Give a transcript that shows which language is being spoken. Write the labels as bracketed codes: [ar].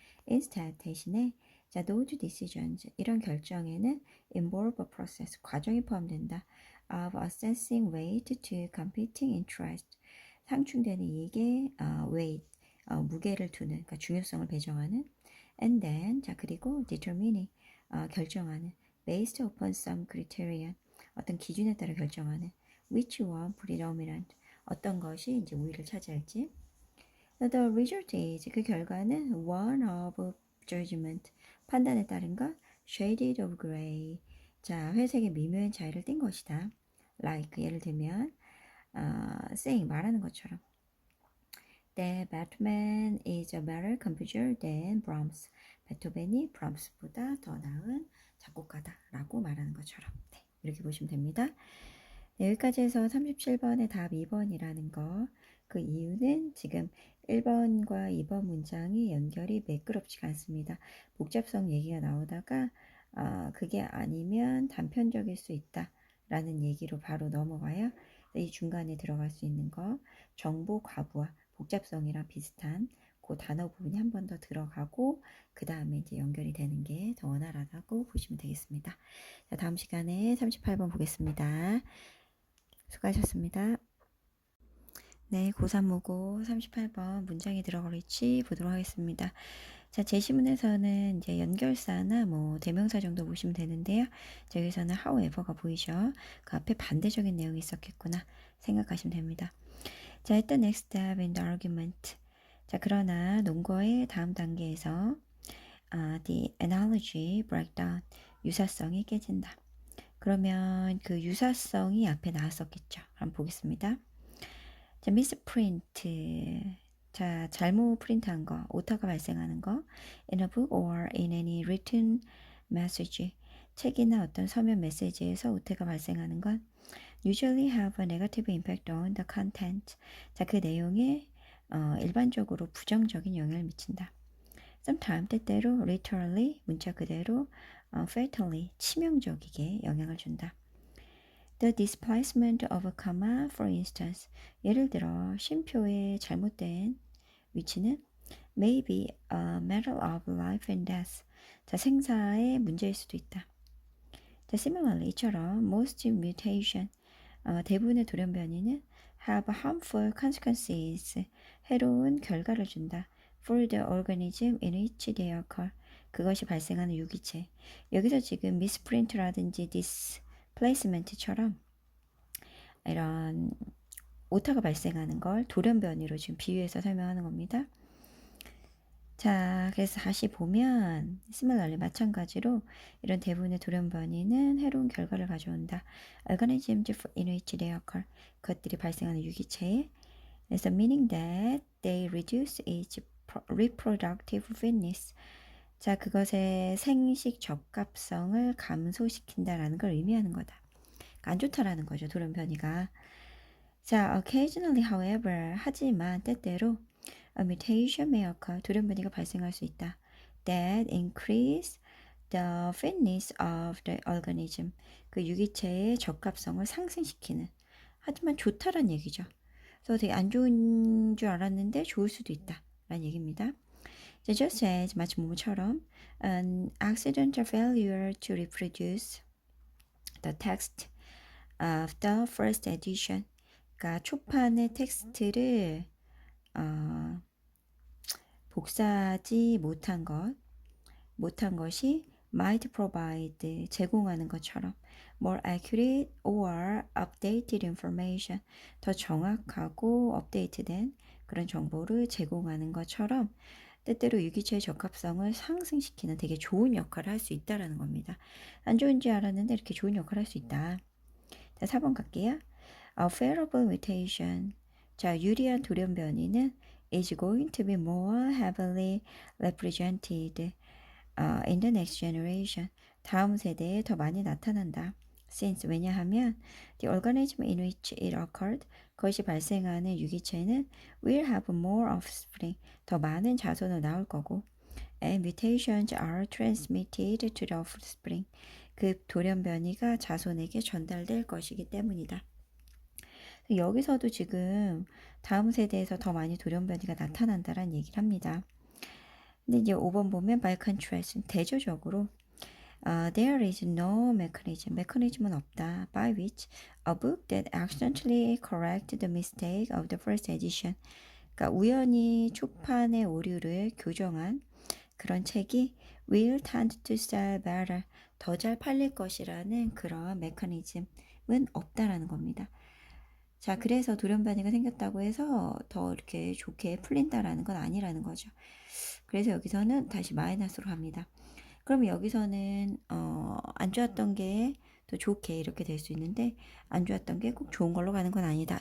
[en] Instead, [ko] 대신에 자, [en] those decisions, [ko] 이런 결정에는 [en] involve a process, [ko] 과정이 포함된다. [en] of assessing weight to competing interest, [ko] 상충되는 이익에 weight, 무게를 두는, 그러니까 중요성을 배정하는. [en] And then, [ko] 자, 그리고 [en] determining, [ko] 결정하는 [en] based upon some criterion, [ko] 어떤 기준에 따라 결정하는 [en] which one predominant [ko] 어떤 것이 이제 우위를 차지할지. [en] The result is [ko] 그 결과는 [en] one of judgment [ko] 판단에 따른 것 [en] shaded of gray [ko] 자 회색의 미묘한 차이를 띈 것이다. [en] Like [ko] 예를 들면 [en] saying [ko] 말하는 것처럼 [en] that Batman is a better composer than Brahms. [ko] 베토벤이 브람스보다 더 나은 작곡가다라고 말하는 것처럼 네, 이렇게 보시면 됩니다. 네, 여기까지 해서 37번의 답 2번이라는 거. 그 이유는 지금 1번과 2번 문장이 연결이 매끄럽지가 않습니다. 복잡성 얘기가 나오다가 그게 아니면 단편적일 수 있다라는 얘기로 바로 넘어가요. 이 중간에 들어갈 수 있는 거 정보 과부하 복잡성이랑 비슷한 그 단어 부분이 한 번 더 들어가고 그 다음에 이제 연결이 되는 게 더 원활하다고 보시면 되겠습니다. 자, 다음 시간에 38번 보겠습니다. 수고하셨습니다. 네, 고3 모고 38번 문장에 들어갈 위치 보도록 하겠습니다. 자, 제시문에서는 이제 연결사나 뭐 대명사 정도 보시면 되는데요. 자, 여기서는 however가 보이죠? 그 앞에 반대적인 내용이 있었겠구나 생각하시면 됩니다. 자, 일단 [en] next step in the argument. [ko] 자, 그러나 논거의 다음 단계에서 [en] the analogy breakdown, [ko] 유사성이 깨진다. 그러면 그 유사성이 앞에 나왔었겠죠. 한번 보겠습니다. 자, misprint. 자, 잘못 프린트한 거, 오타가 발생하는 거. [en] in a book or in any written message. [ko] 책이나 어떤 서면 메시지에서 오타가 발생하는 건 [en] usually have a negative impact on the content. [ko] 자, 그 내용에 일반적으로 부정적인 영향을 미친다. [en] sometimes [ko] 때때로 [en] literally [ko] 문자 그대로 [en] fatally [ko] 치명적이게 영향을 준다. [en] The displacement of a comma, for instance. [ko] 예를 들어 쉼표의 잘못된 위치는 [en] may be a matter of life and death. [ko] 자, 생사의 문제일 수도 있다. [en] 자, similarly [ko] 이처럼 [en] most mutation [ko] 대부분의 돌연변이는 [en] have harmful consequences. [ko] 해로운 결과를 준다. [en] For the organism in which they occur. [ko] 그것이 발생하는 유기체. 여기서 지금 misprint라든지 displacement처럼 이런 오타가 발생하는 걸 돌연변이로 지금 비유해서 설명하는 겁니다. 자, 그래서 다시 보면 similarly 마찬가지로 이런 대부분의 돌연변이는 해로운 결과를 가져온다. [en] organisms in which they occur. [ko] 그것들이 발생하는 유기체에 그래서 [en] meaning that they reduce its reproductive fitness. [ko] 자, 그것의 생식 적합성을 감소시킨다라는 걸 의미하는 거다. 그러니까 안 좋다라는 거죠, 돌연변이가. 자, [en] occasionally, however, [ko] 하지만 때때로 [en] a mutation may occur, [ko] 돌연변이가 발생할 수 있다. [en] That increase the fitness of the organism, [ko] 그 유기체의 적합성을 상승시키는. 하지만 좋다란 얘기죠. 그래서 되게 안 좋은 줄 알았는데 좋을 수도 있다. 라는 얘기입니다. [en] Just as [ko] 마치 뭐처럼 [en] an accidental failure to reproduce the text of the first edition. [ko] 그러니까 초판의 텍스트를 복사하지 못한 것이 [en] might provide [ko] 제공하는 것처럼 [en] more accurate or updated information [ko] 더 정확하고 업데이트된 그런 정보를 제공하는 것처럼 때때로 유기체의 적합성을 상승시키는 되게 좋은 역할을 할 수 있다라는 겁니다. 안 좋은 줄 알았는데 이렇게 좋은 역할을 할 수 있다. 자, 4번 갈게요. [en] A favorable mutation. [ko] 자, 유리한 돌연변이는 [en] is going to be more heavily represented in the next generation. [ko] 다음 세대에 더 많이 나타난다. [en] Since [ko] 왜냐하면 [en] the organism in which it occurred [ko] 그것이 발생하는 유기체는 [en] will have more offspring [ko] 더 많은 자손을 낳을 거고 [en] and mutations are transmitted to the offspring [ko] 그 돌연변이가 자손에게 전달될 것이기 때문이다. 여기서도 지금 다음 세대에서 더 많이 돌연변이가 나타난다라는 얘기를 합니다. [en] 근데 이제 5번 보면 by contrast [ko] 대조적으로 [en] there is no mechanism [ko] 메커니즘은 없다 [en] by which a book that accidentally correct the mistake of the first edition [ko] 그러니까 우연히 초판의 오류를 교정한 그런 책이 [en] will tend to sell better [ko] 더 잘 팔릴 것이라는 그런 메커니즘 없다라는 겁니다. 자, 그래서 돌연변이가 생겼다고 해서 더 이렇게 좋게 풀린다라는 건 아니라는 거죠. 그래서 여기서는 다시 마이너스로 갑니다. 그럼 여기서는 안 좋았던 게 더 좋게 이렇게 될 수 있는데 안 좋았던 게 꼭 좋은 걸로 가는 건 아니다.